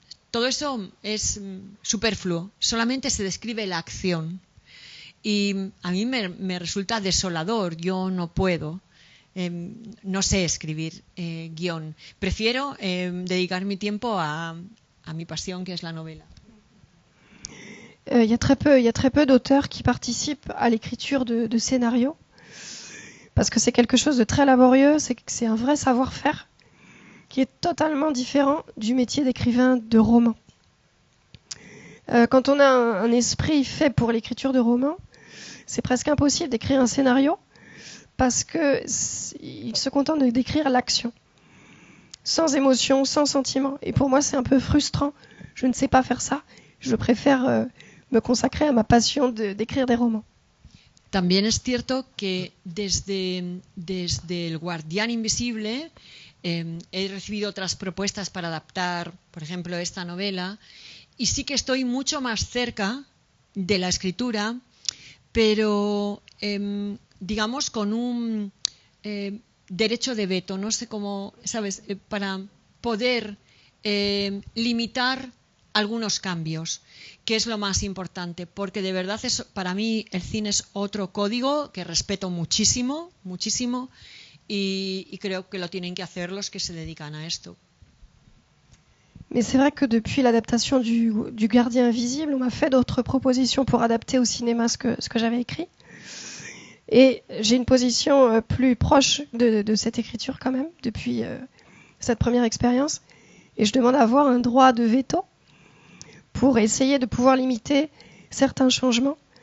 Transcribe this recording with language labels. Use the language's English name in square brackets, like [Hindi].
[Spanish] Todo eso es superfluo, solamente se describe la acción. Y a mí me resulta desolador, yo no puedo. No sé escribir guión. Prefiero dedicar mi tiempo a mi pasión, que es la novela. [French] Il y a très peu d'auteurs qui participent à l'écriture de scénarios, parce que c'est quelque chose de très laborieux, c'est un vrai savoir-faire. qui est totalement différent du métier d'écrivain de roman. Quand on a un esprit fait pour l'écriture de romans, c'est presque impossible d'écrire un scénario parce qu'il se contente de décrire l'action, sans émotion, sans sentiment. Et pour moi, c'est un peu frustrant. Je ne sais pas faire ça. Je préfère me consacrer à ma passion d'écrire des romans. [Spanish] También es cierto que desde El Guardián Invisible he recibido otras propuestas para adaptar, por ejemplo, esta novela, y sí que estoy mucho más cerca de la escritura, pero digamos con un derecho de veto, no sé cómo, ¿sabes? Para poder limitar algunos cambios, que es lo más importante, porque de verdad para mí el cine es otro código que respeto muchísimo, muchísimo, y creo que lo tienen que hacer los que se dedican a esto. [French] Mais c'est vrai que depuis l'adaptation du Gardien Invisible, on m'a fait d'autres propositions pour adapter au cinéma ce que j'avais écrit. Et j'ai une position plus proche de cette écriture quand même, depuis cette première expérience. Et je demande à avoir un droit de veto pour essayer de pouvoir limiter certains changements.